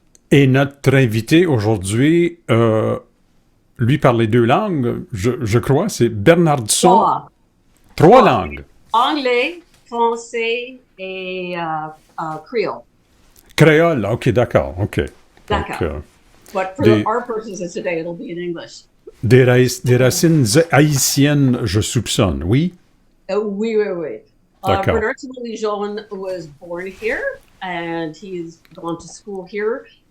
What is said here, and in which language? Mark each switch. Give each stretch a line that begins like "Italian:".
French: Et notre invité aujourd'hui, lui parle les deux langues, je crois, c'est Bernardson. Trois. Trois Trois. langues. Anglais, français et créole. Créole, ok, d'accord, ok. Donc, D'accord.
English: But for
French: des,
English: our purposes today, it'll be in English.
French: des racines haïtiennes, je soupçonne, oui? Oui, oui, oui. D'accord.
English: Bernardson Louis-Jean was born here and he's gone to school here.